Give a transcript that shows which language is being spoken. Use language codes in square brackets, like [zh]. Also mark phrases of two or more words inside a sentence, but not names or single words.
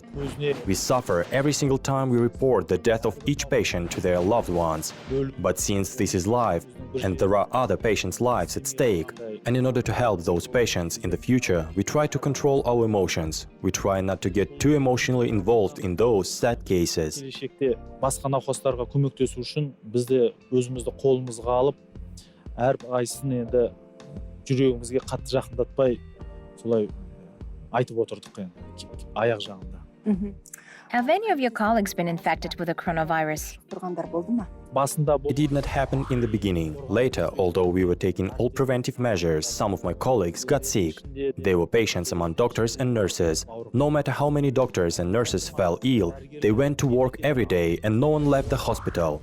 [en] We suffer every single time we report the death of each patient to their loved ones. But since this is life, and there are other patients' lives at stake, and in order to help those patients in the future, we try to control our emotions. We try not to get too emotionally involved in those sad cases. [kk] Келешекте басқа науқастарға көмектесу үшін біз де өзімізді қолымызға алып, әрқайсысын енді жүрегімізге қатты жақындатпай, солай айтып отырдық енді аяқ жағында. [en] Have any of your colleagues been infected with the coronavirus? It did not happen in the beginning. Later, although we were taking all preventive measures, some of my colleagues got sick. There were patients among doctors and nurses. No matter how many doctors and nurses fell ill, they went to work every day and no one left the hospital.